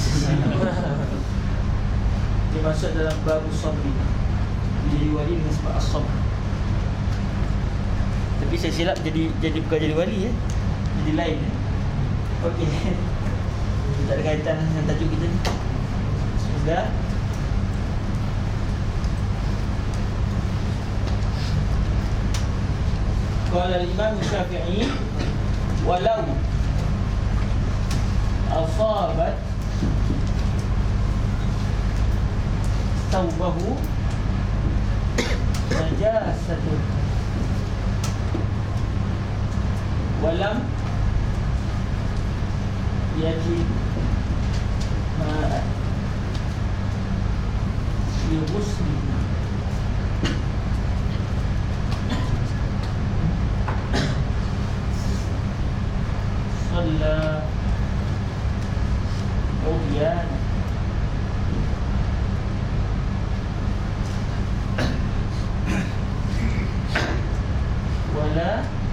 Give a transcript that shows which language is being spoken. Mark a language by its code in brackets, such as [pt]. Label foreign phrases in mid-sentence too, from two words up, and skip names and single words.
[ms] Dia masuk dalam bab sabri. Dia jadi wali dengan sebab as-sabr. Tapi saya silap jadi bukan jadi wali ya. Jadi lain ya. Okey. Tak ada kaitan dengan tajuk kita ni. Sudah. [ar] قال الإمام الشافعي ولو أصابت ثوبه نجاسة ولم يجد ماء يغسل صلى عريانا ولا